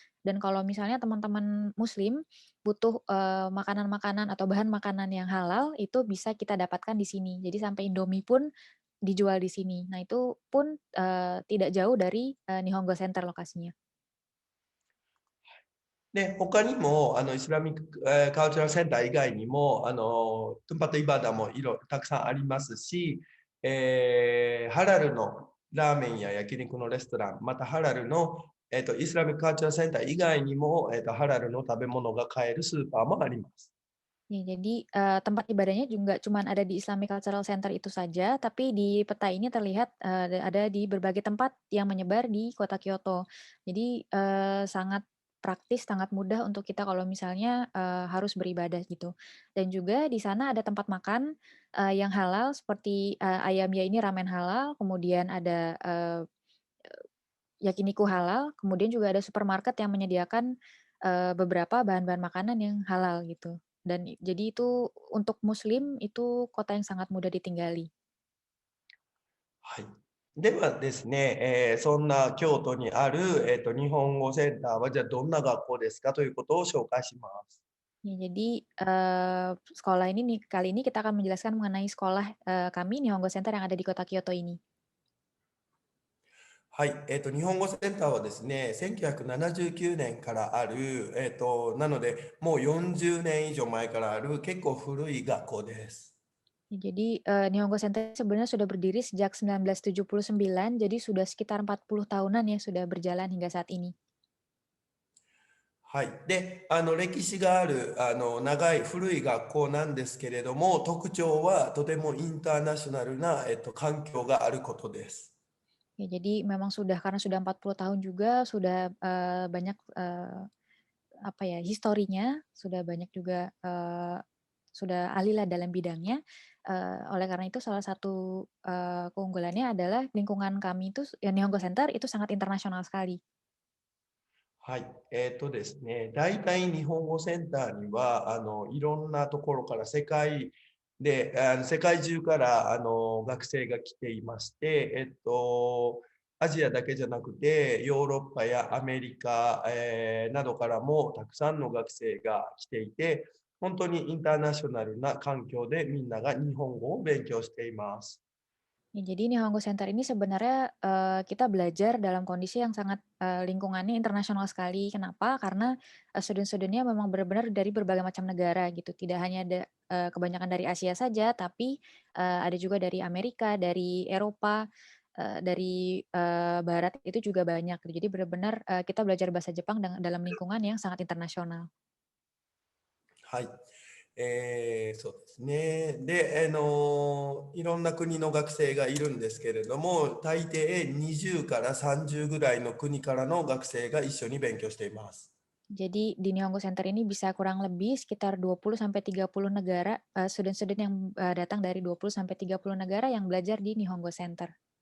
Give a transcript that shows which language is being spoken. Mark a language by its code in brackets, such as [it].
[id] Dan kalau misalnya teman-teman Muslim butuh makanan-makanan atau bahan makanan yang halal, itu bisa kita dapatkan di sini. Jadi sampai Indomie pun dijual di sini. Nah itu pun tidak jauh dari Nihongo Center lokasinya. [ja] で、他にもイスラミック、カルチャルセンター以外にもトンパトイバダもたくさんありますし、ハラルのラーメンや焼肉のレストラン、またハラルの、イスラミックカルチャルセンター以外にも、ハラルの食べ物が買えるスーパーもあります。 [id] Ya, jadi tempat ibadahnya juga cuma ada di Islamic Cultural Center itu saja, tapi di peta ini terlihat ada di berbagai tempat yang menyebar di kota Kyoto. Jadi sangat praktis, sangat mudah untuk kita kalau misalnya harus beribadah gitu. Dan juga di sana ada tempat makan yang halal seperti ayamnya ini ramen halal, kemudian ada yakiniku halal, kemudian juga ada supermarket yang menyediakan beberapa bahan-bahan makanan yang halal gitu. Dan jadi itu untuk Muslim itu kota yang sangat mudah ditinggali. [ja] はい。ではですね、そんな京都にある、日本語センターはじゃあどんな学校ですかということを紹介します。 [id] Ya, jadi sekolah ini nih kali ini kita akan menjelaskan mengenai sekolah kami Nihongo Center yang ada di kota Kyoto ini. [ja] はい、日本語センターはですね、1979年からある、なので、もう40年以上前からある結構古い学校です。 [id] Ya, jadi Nihongo Center sebenarnya sudah berdiri sejak 1979, jadi sudah sekitar 40 tahunan ya sudah berjalan hingga saat ini. [ja] はい。で、歴史がある、長い古い学校なんですけれども、特徴はとてもインターナショナルな、環境があることです。 [id] Ya, jadi memang karena sudah 40 tahun juga sudah banyak apa ya historinya, sudah banyak juga sudah ahli lah dalam bidangnya. Oleh karena itu salah satu keunggulannya adalah lingkungan kami itu Nihongo Center itu sangat internasional sekali. [ja] はい。ですね、大体日本語センターには、いろんなところから世界中から学生が来ていまして、アジアだけじゃなくて、ヨーロッパやアメリカ、などからもたくさんの学生が来ていて、本当にインターナショナルな環境でみんなが日本語を勉強しています。 [id] Ya, jadi Nihongo Center ini sebenarnya kita belajar dalam kondisi yang sangat lingkungannya internasional sekali. Kenapa? Karena student-studentnya memang benar-benar dari berbagai macam negara gitu. Tidak hanya ada kebanyakan dari Asia saja, tapi ada juga dari Amerika, dari Eropa, dari Barat itu juga banyak. Jadi benar-benar kita belajar bahasa Jepang dalam lingkungan yang sangat internasional. [ja] はい。そうですね。で、いろんな国の学生がいるんですけれども、大抵20から30ぐらいの国からの学生が一緒に勉強しています。 [id] Jadi di Nihongo Center ini bisa kurang lebih sekitar 20 sampai 30 negara, student-student yang datang dari 20 sampai 30 negara yang belajar di Nihongo Center.